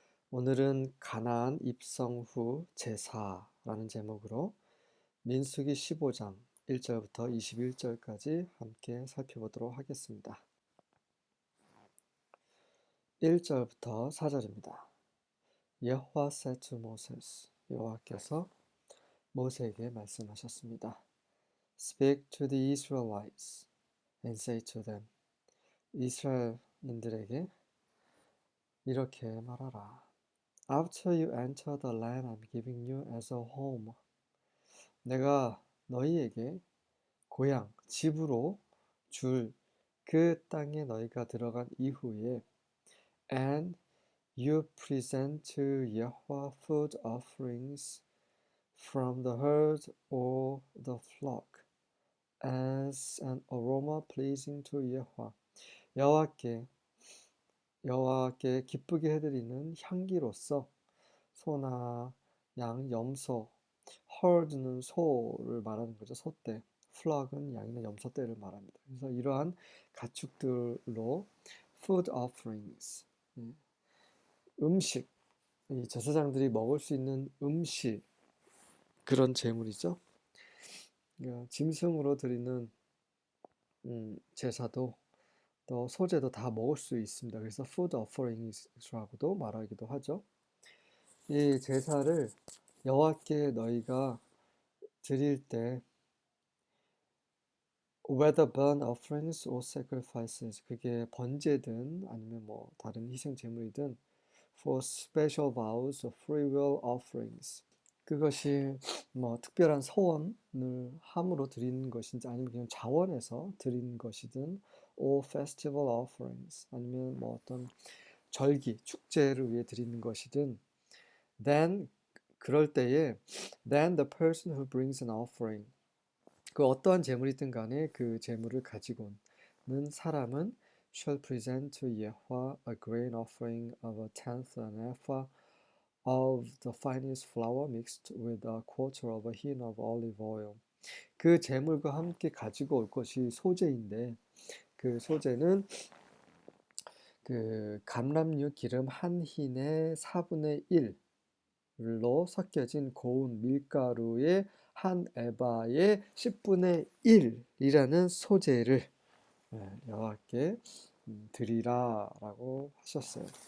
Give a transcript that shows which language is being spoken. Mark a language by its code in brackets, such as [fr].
[ko] 오늘은 가나안 입성 후 제사라는 제목으로 민수기 15장 1절부터 21절까지 함께 살펴보도록 하겠습니다. 1절부터 4절입니다. 여호와 [en] said to Moses, [ko] 여호와께서 모세에게 말씀하셨습니다. [en] Speak to the Israelites and say to them, [ko] 이스라엘인들에게 이렇게 말하라. [en] After you enter the land I'm giving you as a home. [ko] 내가 너희에게 고향, 집으로 줄 그 땅에 너희가 들어간 이후에 [en] And you present to Yahweh food offerings from the herd or the flock as an aroma pleasing to Yahweh. [ko] 여호와께 기쁘게 해드리는 향기로서 소나 양, 염소, herd는 소를 말하는 거죠. 소떼, flock은 양이나 염소떼를 말합니다. 그래서 이러한 가축들로 food offerings, 음식, 이 제사장들이 먹을 수 있는 음식, 그런 제물이죠. 짐승으로 드리는 제사도 또 소재도 다 먹을 수 있습니다. 그래서 food offerings라고도 말하기도 하죠. 이 제사를 여호와께 너희가 드릴 때 [en] whether burnt offerings or sacrifices, [ko] 그게 번제든 아니면 뭐 다른 희생 제물이든 [en] for special vows or free will offerings, [ko] 그것이 뭐 특별한 서원을 함으로 드리는 것인지 아니면 그냥 자원해서 드리는 것이든 [en] or festival offerings, [ko] 아니면 뭐 어떤 절기, 축제를 위해 드리는 것이든 [en] then [ko] 그럴 때에 [en] then the person who brings an offering, [ko] 그 어떠한 제물이든 간에 그 제물을 가지고 오는 사람은 [en] shall present to Yahweh a grain offering of a tenth an ephah of the finest flour mixed with a quarter of a hin of olive oil. [ko] 그 제물과 함께 가지고 올 것이 소재인데 그 소재는 그 감람류 기름 한 흰의 4분의 1로 섞여진 고운 밀가루의 한 에바의 10분의 1이라는 소재를 여호와께 드리라라고 하셨어요.